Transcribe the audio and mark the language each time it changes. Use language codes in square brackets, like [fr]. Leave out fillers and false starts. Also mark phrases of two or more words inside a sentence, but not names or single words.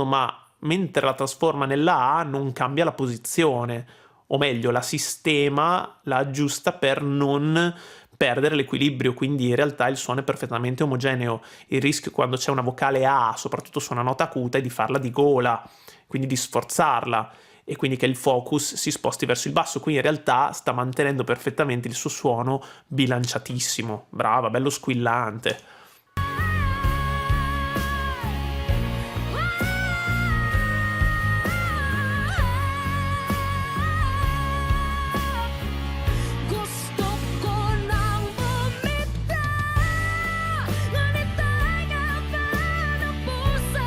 [it] Ma mentre la trasforma nella A non cambia la posizione, o meglio, la sistema, la aggiusta per non perdere l'equilibrio, quindi in realtà il suono è perfettamente omogeneo. Il rischio quando c'è una vocale A, soprattutto su una nota acuta, è di farla di gola, quindi di sforzarla, e quindi che il focus si sposti verso il basso. Qui in realtà sta mantenendo perfettamente il suo suono bilanciatissimo. Brava, bello squillante. [tl] Gusto ko nang bumitaw, ngunit tanga pa ng puso.